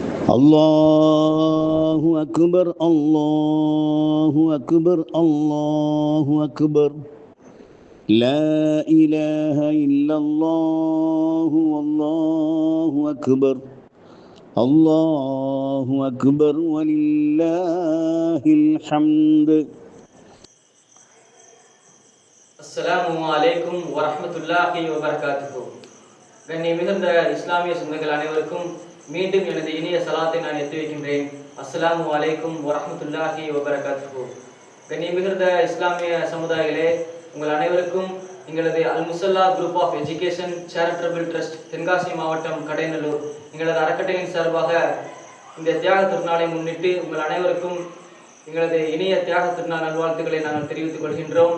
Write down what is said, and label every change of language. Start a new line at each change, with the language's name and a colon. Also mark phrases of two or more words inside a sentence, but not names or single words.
Arabic: الله أكبر الله أكبر الله أكبر لا إله إلا الله والله أكبر الله أكبر ولله الحمد. السلام عليكم ورحمة الله وبركاته.
Tamil: கண்ணியம் மிகுந்த இஸ்லாமிய சொந்தங்கள் அனைவருக்கும் மீண்டும் எனது இனிய சலாத்தை நான் எத்தி வைக்கின்றேன்.
Arabic: السلام عليكم ورحمة الله وبركاته.
Tamil: கண்ணியம் மிகுந்த இஸ்லாமிய சமுதாயிகளே, உங்கள் அனைவருக்கும் எங்களது அல் முசல்லா குரூப் ஆஃப் எஜுகேஷன் சேரிட்டபிள் ட்ரஸ்ட் தென்காசி மாவட்டம் கடைநல்லூர் எங்களது அறக்கட்டளையின் சார்பாக இந்த தியாக திருநாளை முன்னிட்டு உங்கள் அனைவருக்கும் எங்களது இனிய தியாக திருநாள் நல்வாழ்த்துக்களை நாங்கள் தெரிவித்துக் கொள்கின்றோம்.